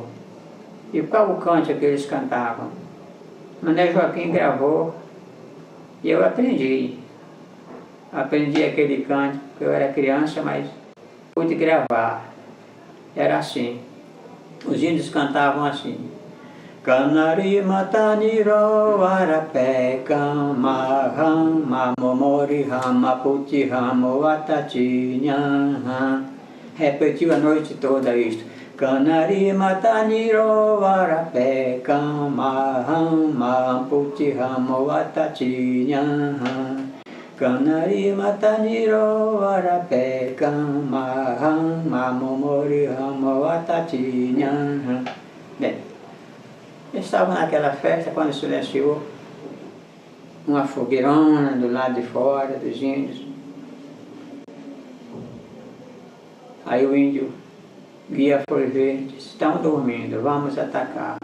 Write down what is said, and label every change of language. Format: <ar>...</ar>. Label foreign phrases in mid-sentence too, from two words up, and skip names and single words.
<pt>E qual o cântico que eles cantavam? Mané Joaquim gravou e eu aprendi. Aprendi aquele cântico, porque eu era criança, mas pude gravar. Era assim. Os índios cantavam assim: Canari mataniro arapé kama rama momori rama puti ramo atatinha. Repetiu a noite toda isto. Canari mataniro arapé kama rama puti ramo atatinha. Canari mataniro arapé kama rama momori ramo atatinha. Bem, estavam naquela festa quando silenciou uma fogueirona do lado de fora dos índios. Aí o índio guia foi ver, disse: estão dormindo, vamos atacar.</pt>